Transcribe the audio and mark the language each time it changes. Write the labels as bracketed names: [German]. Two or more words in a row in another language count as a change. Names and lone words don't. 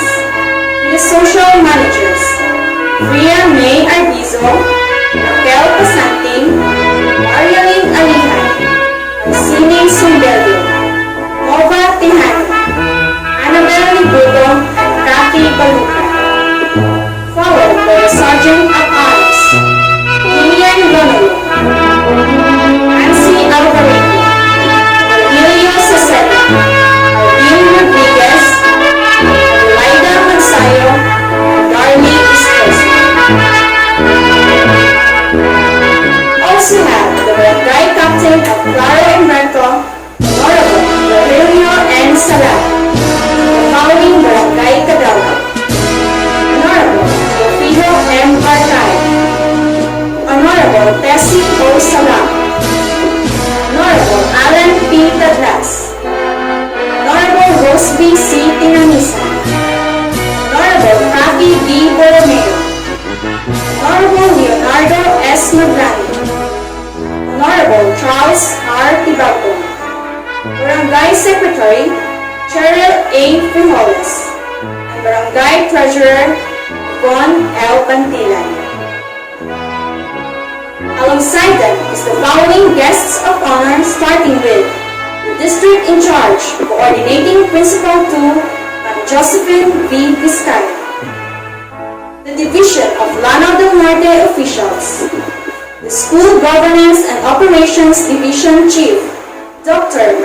[English] The Social Managers, Ria May Arbizo, Raquel Pasanting, Marialyn Alihan, Arsene Sumbelio, Nova Tihani, Annabel Libuto, and Kathy Baluca. Followed by the Sergeant of Arms, Lilian Lonolo, Nancy Alvarito, Emilio Cesena, Alvin Rodriguez, Adelaida Mansayo, and Darby Estrosi. Also have the Barangay Captain of Claro Emerto, Honorable Rogelio N. Salat, the following Barangay Cadalga. Honorable Teofilo M. Barcay, Honorable Tessie O. Salam, Honorable Alan P. Tadlas, Honorable Rosby C. Tinamisa, Honorable Ravi B. Borromeo, Honorable Leonardo S. Maglani, Honorable Charles R. Tibalco, Barangay Secretary Cheryl A. Frijoles, and Barangay Treasurer Von L. Bantilan. Alongside them is the following guests of honor, starting with the District in Charge, Coordinating Principal 2, Ma'am Josephine V. Vizcaya. The Division of Lanao del Norte officials, the School Governance and Operations Division Chief, Dr.